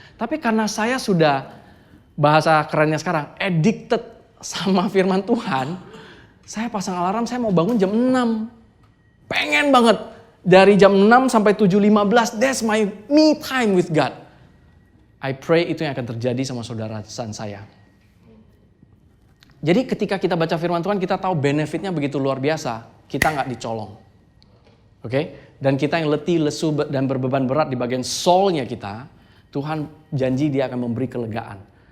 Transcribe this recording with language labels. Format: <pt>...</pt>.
<id>Tapi karena saya sudah, bahasa kerennya sekarang, addicted sama firman Tuhan, saya pasang alarm, saya mau bangun jam 6. Pengen banget. Dari jam 6 sampai 7.15,</id> <en>that's my me time with God. I pray</en> <id>itu yang akan terjadi sama saudara dan saya. Jadi ketika kita baca firman Tuhan, kita tahu benefitnya begitu luar biasa. Kita nggak dicolong. Oke? Dan kita yang letih, lesu, dan berbeban berat di bagian soul-nya kita, Tuhan janji Dia akan memberi kelegaan.</id>